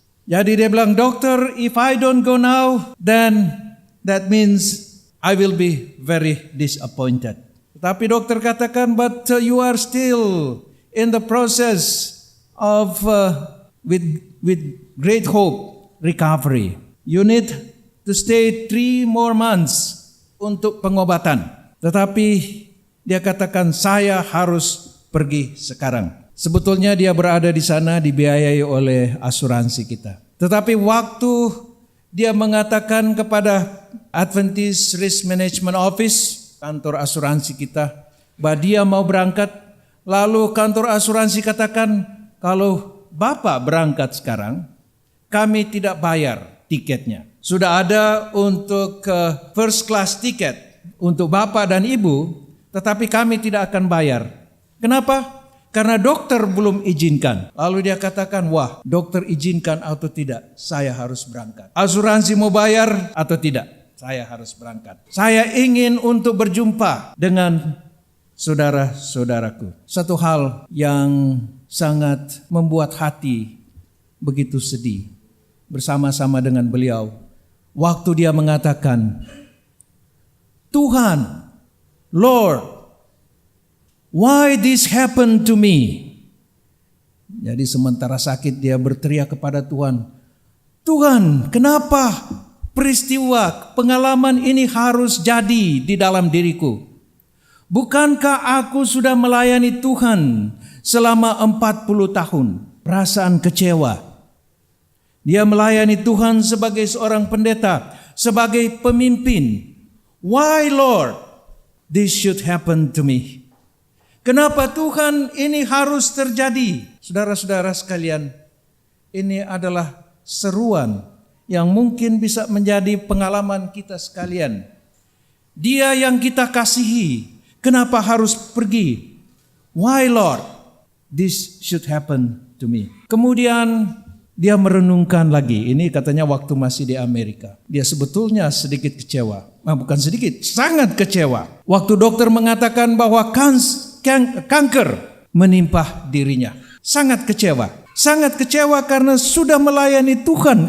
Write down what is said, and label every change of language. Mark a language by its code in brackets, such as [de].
[id] Jadi dia bilang, dokter, [en] if I don't go now, then that means I will be very disappointed. [id] Tetapi dokter katakan, [en] but you are still in the process of with great hope recovery. You need to stay 3 more months [id] untuk pengobatan. Tetapi dia katakan, saya harus pergi sekarang. Sebetulnya dia berada di sana dibiayai oleh asuransi kita. Tetapi waktu dia mengatakan kepada Adventist Risk Management Office, kantor asuransi kita, bahwa dia mau berangkat, lalu kantor asuransi katakan, kalau Bapak berangkat sekarang, kami tidak bayar tiketnya. Sudah ada untuk first class tiket untuk Bapak dan Ibu, tetapi kami tidak akan bayar. Kenapa? Karena dokter belum izinkan. Lalu dia katakan, wah, dokter izinkan atau tidak, saya harus berangkat. Asuransi mau bayar atau tidak? saya harus berangkat. Saya ingin untuk berjumpa dengan saudara-saudaraku. Satu hal yang sangat membuat hati begitu sedih bersama-sama dengan beliau. Waktu dia mengatakan, Tuhan, [en] Lord, why this happened to me? [id] Jadi sementara sakit dia berteriak kepada Tuhan, Tuhan, kenapa peristiwa pengalaman ini harus jadi di dalam diriku? Bukankah aku sudah melayani Tuhan selama 40 tahun? Perasaan kecewa. Dia melayani Tuhan sebagai seorang pendeta, sebagai pemimpin. [en] Why Lord, this should happen to me? [id] Kenapa Tuhan ini harus terjadi? Saudara-saudara sekalian, ini adalah seruan yang mungkin bisa menjadi pengalaman kita sekalian. Dia yang kita kasihi, kenapa harus pergi? [en] Why Lord, this should happen to me? [id] Kemudian dia merenungkan lagi. Ini katanya waktu masih di Amerika. Dia sebetulnya sedikit kecewa. Bukan sedikit, sangat kecewa. Waktu dokter mengatakan bahwa kanker menimpa dirinya. Sangat kecewa. Sangat kecewa karena sudah melayani Tuhan.